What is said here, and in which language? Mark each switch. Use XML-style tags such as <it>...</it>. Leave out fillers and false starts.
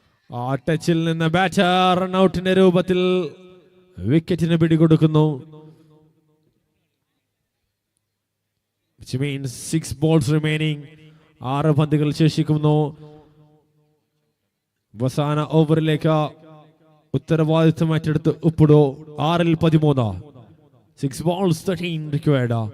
<ml>ആ ടച്ചിൽ നിന്ന് ബാറ്റർ റൺഔട്ടിന്റെ രൂപത്തിൽ വിക്കറ്റിന് പിടികൊടുക്കുന്നു.</ml> <en>Which means 6 balls remaining.</en> <ml>6 പന്തുകൾ ശേഷിക്കുന്നു. അവസാന ഓവറിലേക്ക് ഉത്തരവാദിത്വം ഏറ്റെടുത്ത് ഉപ്പിടോ. 6-13.</ml> <en>6 balls, 13 required.</en>